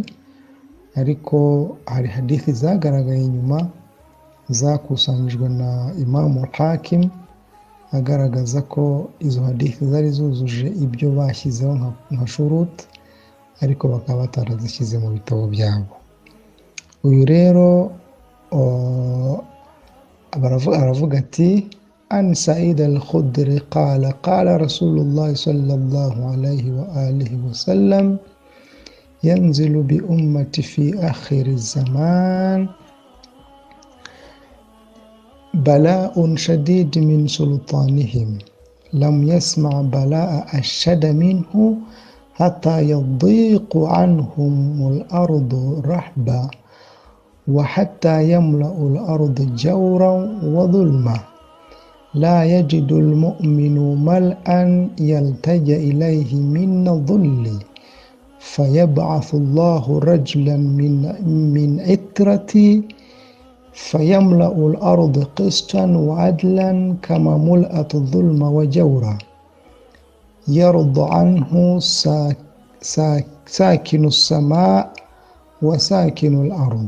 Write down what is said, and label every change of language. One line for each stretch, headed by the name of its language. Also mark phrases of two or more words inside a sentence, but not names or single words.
Kinyarwanda: Ariko hari hadithi zagaragaye nyuma zakusanyijwe na Imam Hakim agaragaza ko izo hadithi zari zuzuje ibyo bashyizeho nka shurut, ariko bakaba batarazishyize mu bitabo byabo. Uyu rero aravuga ati
Arabic: عن سعيد الخدري قال قال رسول الله صلى الله عليه وآله وسلم ينزل بأمتي في آخر الزمان بلاء شديد من سلطانهم لم يسمع بلاء أشد منه حتى يضيق عنهم الأرض رحبة وحتى يملأ الأرض جورا وظلما لا يجد المؤمن ملجأ يلتجئ إليه من ظلم فيبعث الله رجلا من عترتي فيملأ الأرض قسطا وعدلا كما ملأت الظلم وجورا. يرضى عنه ساكن السماء وساكن الأرض.